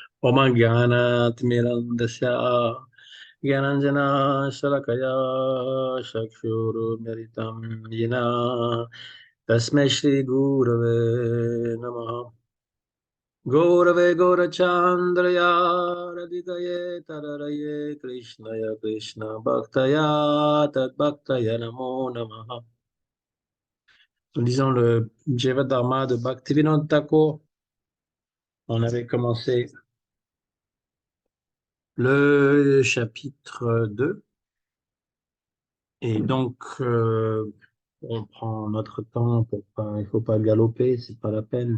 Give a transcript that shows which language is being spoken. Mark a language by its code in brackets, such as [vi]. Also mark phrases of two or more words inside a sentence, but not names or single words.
[sa] Om Gyanat Mirandasya Gyananjana Shalakaya Chakshurumiritam Yena Tasmai Shri Gurave Namaha. Gurave Gaurachandraya Radhikaye Tararaye Krishnaya Krishna Bhaktaya Tad Bhaktaya Namo Namaha. [fr] Nous lisons le Jivadharma de Bhaktivinoda Thakur. On avait commencé le chapitre 2 et donc on prend notre temps pour pas, il faut pas galoper, c'est pas la peine.